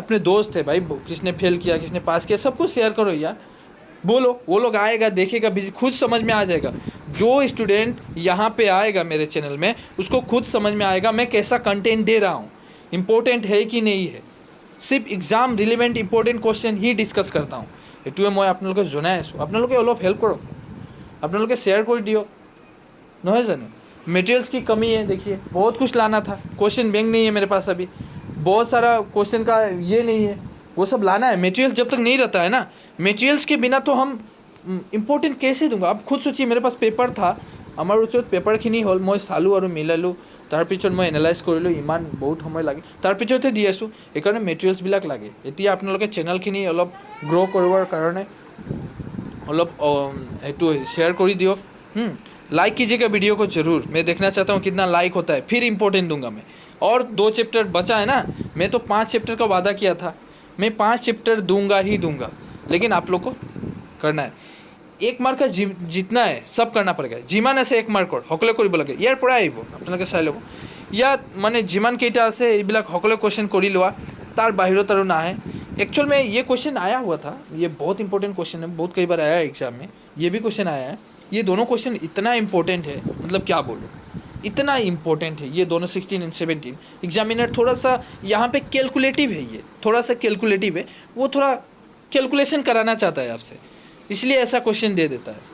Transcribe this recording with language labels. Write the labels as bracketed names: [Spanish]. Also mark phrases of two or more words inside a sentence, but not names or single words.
[Hindi] अपने दोस्त है भाई, किसने फेल किया किसने पास किया सबको शेयर करो यार। बोलो, वो लोग आएगा देखेगा, खुद समझ में आ जाएगा। जो स्टूडेंट यहाँ पे आएगा मेरे चैनल में उसको खुद समझ में आएगा मैं कैसा कंटेंट दे रहा हूँ, इम्पोर्टेंट है कि नहीं है। सिर्फ [English] exam relevant important question [Hindi] ही डिस्कस करता हूँ। [Assamese] এইটোৱে মই আপোনালোকক জনাই আছোঁ। আপোনালোকে অলপ হেল্প কৰক, আপোনালোকে শ্বেয়াৰ কৰি দিয়ক, নহয় জানো। [Hindi] मटेरियल्स की कमी है, देखिए बहुत कुछ लाना था, [English] question bank [Hindi] नहीं है मेरे पास अभी, बहुत सारा क्वेश्चन का ये नहीं है, वो सब लाना है। मटेरियल जब तक नहीं रहता है ना, मटेरियल्स के बिना तो हम इम्पोर्टेंट कैसे दूंगा। आप खुद सोचिए, मेरे पास पेपर था, [Assamese] আমার ওচৰত পেপাৰখিনি হ'ল, মই চালোঁ আৰু মিলালোঁ, তাৰপিছত মই এনালাইজ কৰিলোঁ, ইমান বহুত সময় লাগে, তাৰপিছতহে দি আছোঁ। সেইকাৰণে মেটেৰিয়েলছবিলাক লাগে। এতিয়া আপোনালোকে চেনেলখিনি অলপ গ্ৰ' কৰিবৰ কাৰণে অলপ এইটো শ্বেয়াৰ কৰি দিয়ক। [Hindi] लाइक कीजिएगा वीडियो को ज़रूर, मैं देखना चाहता हूँ कितना लाइक होता है, फिर इम्पोर्टेंट दूंगा मैं। और 2 चैप्टर बचा है ना, मैं तो 5 चैप्टर का वादा किया था, मैं 5 चैप्टर दूंगा ही दूंगा, लेकिन आप लोग को करना है। 1 मार्क का जितना है सब करना पड़ेगा। [Assamese] যিমান আছে 1 মাৰ্কৰ সকলোৱে কৰিব লাগে। ইয়াৰ পৰাই আহিব, আপোনালোকে চাই ল'ব। ইয়াত মানে যিমান কেইটা আছে এইবিলাক সকলোৱে কুৱেশ্যন কৰি লোৱা, তাৰ বাহিৰত আৰু নাহে। [Hindi] एक्चुअल में ये क्वेश्चन आया हुआ था, ये बहुत [English] important question [Hindi] है, बहुत कई बार आया है एग्जाम में, ये भी क्वेश्चन आया है। ये दोनों क्वेश्चन इतना इंपॉर्टेंट है, मतलब क्या बोलूँ, इतना इंपॉर्टेंट है ये दोनों 16 एंड 17। एग्जामिनर थोड़ा सा यहाँ पे कैलकुलेटिव है, ये थोड़ा सा कैलकुलेटिव है, वो थोड़ा कैलकुलेशन कराना चाहता है आपसे, इसलिए ऐसा क्वेश्चन दे देता है।